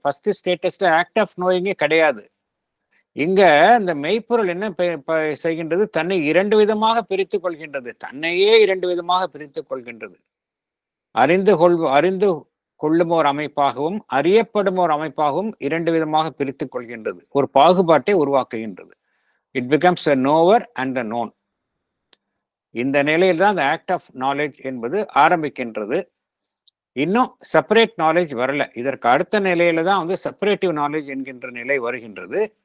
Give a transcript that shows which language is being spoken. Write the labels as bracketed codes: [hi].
[ta] First ஸ்டேட்டஸ்ல act of நோயிங்கே கிடையாது. இங்க இந்த மெய்ப்பொருள் என்ன செய்கின்றது, தன்னை இரண்டு விதமாக பிரித்துக் கொள்கின்றது, தன்னையே இரண்டு விதமாக பிரித்துக் கொள்கின்றது. அறிந்து கொள்ளும் ஒரு அமைப்பாகவும் அறியப்படும் ஒரு அமைப்பாகவும் இரண்டு விதமாக பிரித்துக் கொள்கின்றது, ஒரு பாகுபாட்டை உருவாக்குகின்றது. [en] It becomes a knower and the known. [ta] இந்த நிலையில் தான் அந்த ஆக்ட் ஆஃப் நாலேஜ் என்பது ஆரம்பிக்கின்றது. இன்னும் செப்பரேட் நாலேஜ் வரல. இதற்கு அடுத்த நிலையில தான் செப்பரேட்டிவ் நாலேஜ் என்கின்ற நிலை வருகின்றது.